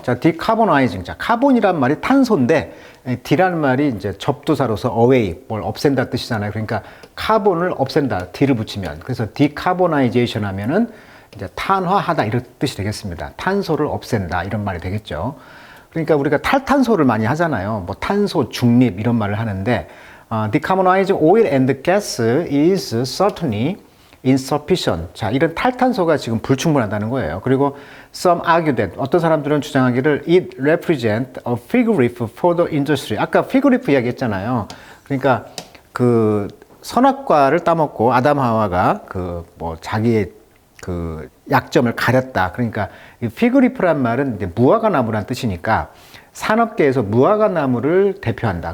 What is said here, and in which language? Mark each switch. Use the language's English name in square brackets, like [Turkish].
[Korean] 자, 디카보나이징. 자, 카본이란 말이 탄소인데, D라는 말이 이제 접두사로서 away, 뭘 없앤다 뜻이잖아요. 그러니까 카본을 없앤다, D를 붙이면. 그래서 디카보나이제이션 하면은 이제 탄화하다 이런 뜻이 되겠습니다. 탄소를 없앤다 이런 말이 되겠죠. 그러니까 우리가 탈탄소를 많이 하잖아요. 뭐 탄소 중립 이런 말을 하는데, [English] decarbonizing oil and gas is certainly insufficient. [Korean] 자, 이런 탈탄소가 지금 불충분하다는 거예요. [English] 그리고 some argue that, [Korean] 어떤 사람들은 주장하기를 [English] it represent a fig leaf for the industry. [Korean] 아까 [English] fig leaf [Korean] 이야기했잖아요. 그러니까 그 선악과를 따먹고 아담 하와가 그 뭐 자기의 그 약점을 가렸다. 그러니까 이 [English] fig leaf [Korean] 란 말은 이제 무화과 나무란 뜻이니까 산업계에서 무화과 나무를 대표한다.